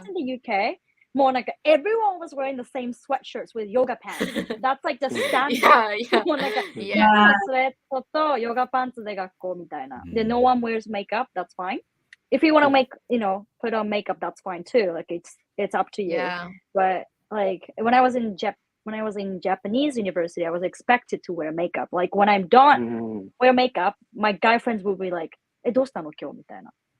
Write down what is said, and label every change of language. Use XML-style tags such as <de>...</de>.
<en>was in the UK,</en> <ja>もうなんか</ja> <en>everyone was wearing the same sweatshirts with yoga pants. That's like the standard. Yeah, yeah.</en> <ja>もうなんか</ja> <en>Yeah.</en> <ja>いつもスウェットとヨガパンツで学校みたいな。</ja> <en>で、no one wears makeup, that's fine. If you want to put on makeup, that's fine too. Like it's up to you. Yeah. But like when I was in Japanese university, I was expected to wear makeup. Like when I'm done wear makeup, my guy friends will be like,</en> <ja>どうしたの今日みたいな。</ja>